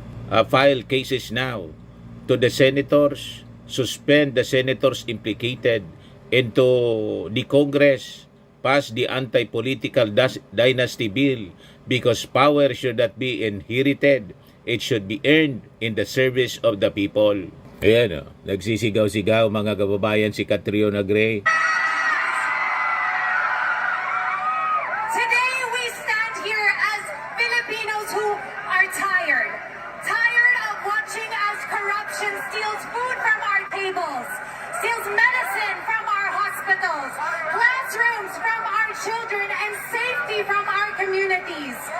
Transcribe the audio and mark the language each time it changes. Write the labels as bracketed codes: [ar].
[en] File cases now to the senators. Suspend the senators implicated into the Congress. Pass the anti-political dynasty bill because power should not be inherited. It should be earned in the service of the people. [tl] Ayan nagsisigaw-sigaw mga kababayan si Catriona Gray. [en] Today we stand here as Filipinos who are tired. Tired of watching as corruption steals food from our tables, steals medicine from our hospitals, classrooms from our children, and safety from our communities.